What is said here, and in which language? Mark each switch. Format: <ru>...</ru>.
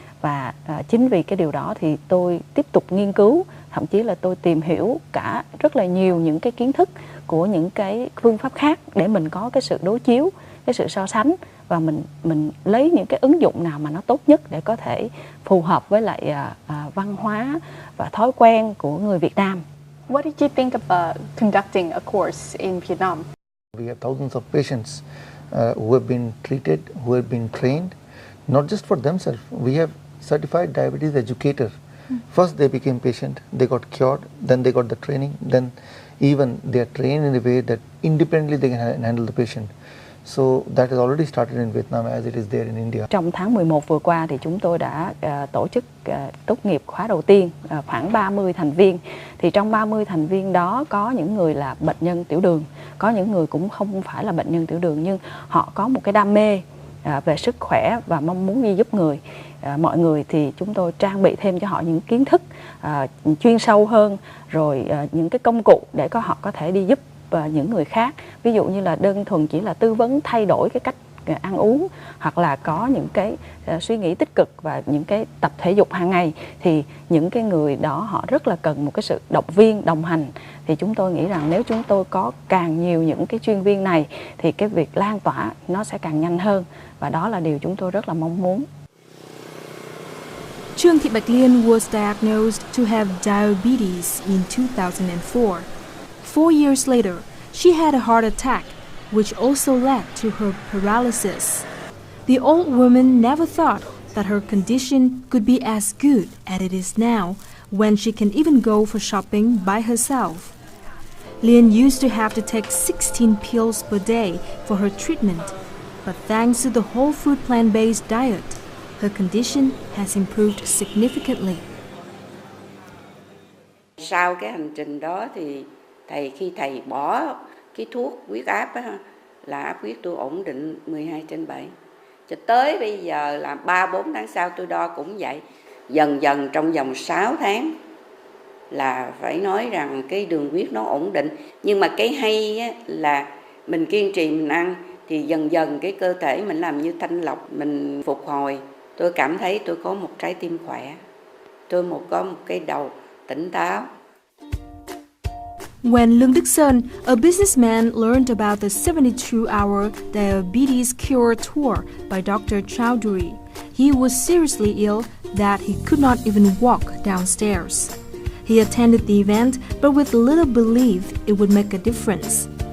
<vi>Và chính vì cái điều đó thì tôi tiếp tục nghiên cứu, thậm chí là tôi tìm hiểu cả rất là nhiều những cái kiến thức của những cái phương pháp khác để mình có cái sự đối chiếu, cái sự so sánh và mình lấy những cái ứng dụng nào mà nó tốt nhất để có thể phù hợp với lại văn hóa và thói quen của người Việt Nam.</vi> <en>What did you think about conducting a course in Vietnam? We have thousands of patients who have been treated, who have been trained, not just for themselves. We have certified diabetes educator. First they became patient, they got cured, then they got the training, then even they are trained in a way that independently they can handle the patient. So that has already started in Vietnam as it is there in India.</en> <vi>Trong tháng 11 vừa qua thì chúng tôi đã tổ chức tốt nghiệp khóa đầu tiên, khoảng 30 thành viên. Thì trong 30 thành viên đó có những người là bệnh nhân tiểu đường, có những người cũng không phải là bệnh nhân tiểu đường nhưng họ có một cái đam mê về sức khỏe và mong muốn giúp người. Mọi người thì chúng tôi trang bị thêm cho họ những kiến thức chuyên sâu hơn, rồi những cái công cụ để họ có thể đi giúp những người khác. Ví dụ như là đơn thuần chỉ là tư vấn thay đổi cái cách ăn uống, hoặc là có những cái suy nghĩ tích cực và những cái tập thể dục hàng ngày, thì những cái người đó họ rất là cần một cái sự động viên, đồng hành. Thì chúng tôi nghĩ rằng nếu chúng tôi có càng nhiều những cái chuyên viên này thì cái việc lan tỏa nó sẽ càng nhanh hơn, và đó là điều chúng tôi rất là mong muốn.</vi> <en>Trương Thị Bạch Liên was diagnosed to have diabetes in 2004. 4 years later, she had a heart attack, which also led to her paralysis. The old woman never thought that her condition could be as good as it is now, when she can even go for shopping by herself. Liên used to have to take 16 pills per day for her treatment, but thanks to the whole food plant-based diet, her condition has improved significantly.</en> <vi>Sau cái hành trình đó thì khi thầy bỏ cái thuốc huyết áp á, là áp huyết tôi ổn định 12/7. Cho tới bây giờ là 3-4 tháng sau tôi đo cũng vậy. Dần dần trong vòng 6 tháng là phải nói rằng cái đường huyết nó ổn định. Nhưng mà cái hay á, là mình kiên trì mình ăn thì dần dần cái cơ thể mình làm như thanh lọc, mình phục hồi. Tôi cảm thấy tôi có một trái tim khỏe, tôi có một cái đầu tỉnh táo.</vi> <en>When Lương Đức Sơn, a businessman, learned about the 72-hour diabetes cure tour by Dr. Chowdhury, he was seriously ill that he could not even walk downstairs. He attended the event, but with little belief it would make a difference.</en>